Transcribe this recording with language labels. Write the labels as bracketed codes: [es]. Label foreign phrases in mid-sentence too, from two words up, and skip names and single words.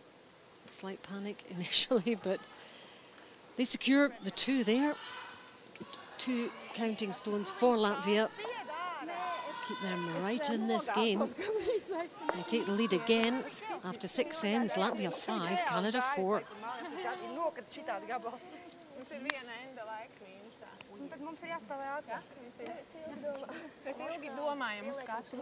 [en] Slight panic initially, but they secure the 2 there. Good 2 counting stones for Latvia. Keep them right in this game. They take the lead again after 6 ends. Latvia 5, Canada 4. [lv] Bet mums ir jāspēlē ātrāk. Mēs ilgi domājam uz katru.